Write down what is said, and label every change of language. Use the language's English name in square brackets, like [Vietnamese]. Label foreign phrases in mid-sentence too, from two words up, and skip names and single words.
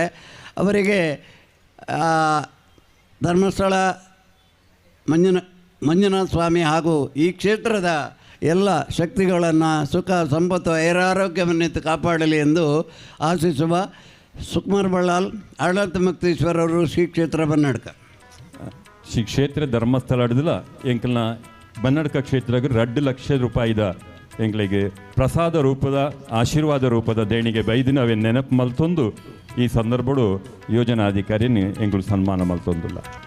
[Kannada] ಅವರಿಗೆ ಧರ್ಮಸ್ಥಳ ಮಂಜುನಾಥ ಸ್ವಾಮಿ ಹಾಗೂ ಈ ಕ್ಷೇತ್ರದ ಎಲ್ಲ ಶಕ್ತಿಗಳನ್ನು ಸುಖ ಸಂಪತ್ತು ಐರಾರೋಗ್ಯವನ್ನು ಕಾಪಾಡಲಿ ಎಂದು ಆಶಿಸುವ ಸುಕುಮಾರ್ ಬಳ್ಳಾಲ್ ಆಡಳಿತ ಮುಕ್ತೇಶ್ವರವರು ಶ್ರೀ ಕ್ಷೇತ್ರ ಬನ್ನಡ್ಕ. [Tulu] ಶ್ರೀ ಕ್ಷೇತ್ರ ಧರ್ಮಸ್ಥಳ ಹಿಡಿದಿಲ್ಲ ಎಂಕಲ್ನ ಬನ್ನಡ್ಕ ಕ್ಷೇತ್ರಕ್ಕೆ 2 ಲಕ್ಷ ರೂಪಾಯಿದ ಎಂಕ್ಲಿಗೆ ಪ್ರಸಾದ ರೂಪದ ಆಶೀರ್ವಾದ ರೂಪದ ದೇಣಿಗೆ ಬೈದಿನವೇ ನೆನಪು ಮಲ್ತೊಂದು ಈ ಸಂದರ್ಭಡು ಯೋಜನಾಧಿಕಾರಿని ಎಂಗಳು ಸನ್ಮಾನ ಮಲ್ತೊಂದಿಲ್ಲ.